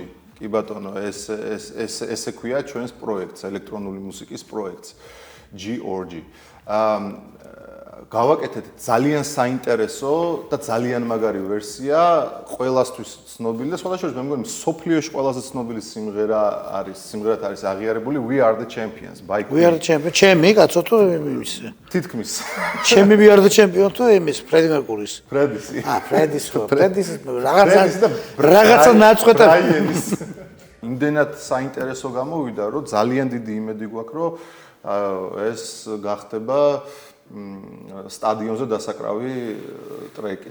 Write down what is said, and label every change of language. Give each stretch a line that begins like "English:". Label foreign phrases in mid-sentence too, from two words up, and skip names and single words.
Georgian: კი ბატონო, ესე ქვია ჩვენს პროექტს, ელექტრონული მუსიკის პროექტს. Georgi. გავაკეთეთ ძალიან საინტერესო და ძალიან მაგარი ვერსია, ყველასთვის ცნობილი და სხვადასხვა მე მგონი სოფლიოში ყველაზე ცნობილი სიმღერად არის აღიარებული We Are The Champions by We Are The Champions. ჩემი კაცო თუ იმის? თითქმის. ჩემი We Are The Champions თუ იმის ფრედი მერკურის? ფრედის. ფრედის რაღაცა ნაწყვეტა. იმდენად საინტერესო გამოვიდა, რომ ძალიან დიდი იმედი გვაქვს, რომ ეს გახდება სტადიონზე დასაკრავი ტრეკი.